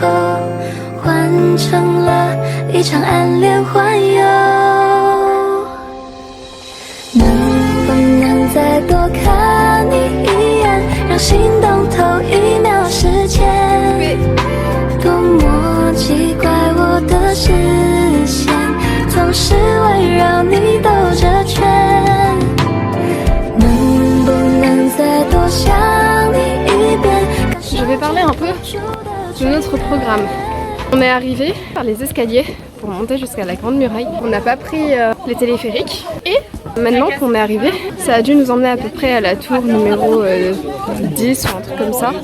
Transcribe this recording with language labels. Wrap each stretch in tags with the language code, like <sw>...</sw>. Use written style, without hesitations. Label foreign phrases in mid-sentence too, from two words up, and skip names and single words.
<zh>换成了一场暗恋环游，能不能再多看你一眼，让心动透1秒时间？多么奇怪，我的视线总是围绕你兜着圈，能不能再多想你一遍？</zh> <fr>Je vais parler un peu de notre programme. On est arrivé par les escaliers pour monter jusqu'à la Grande Muraille. On n'a pas pris les téléphériques. Et maintenant qu'on est arrivé, ça a dû nous emmener à peu près à la tour numéro 10 ou un truc comme ça.</fr>